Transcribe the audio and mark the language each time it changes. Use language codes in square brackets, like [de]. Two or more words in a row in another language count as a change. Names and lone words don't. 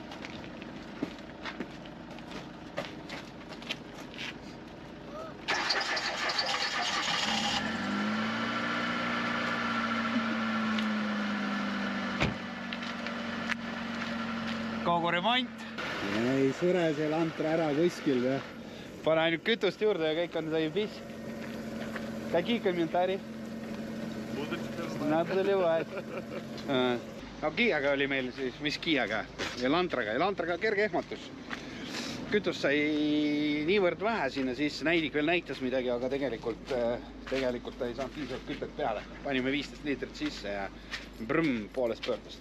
[et] Kogu remont. Ei sure see Elantra ära kuskil. Pane ainult kütust juurde ja kõik on заебись. [ru] Какие комментарии? Надо заливать. [et] No Kiaga oli meil siis, mis Kiaga? Elantraga kerge ehmatus. Kütust sai niivõrd vähe sinna sisse, näidik veel näitas midagi, aga tegelikult ta ei saanud piisavalt kütet peale. Panime 15 liitrit sisse ja poolest pöördust.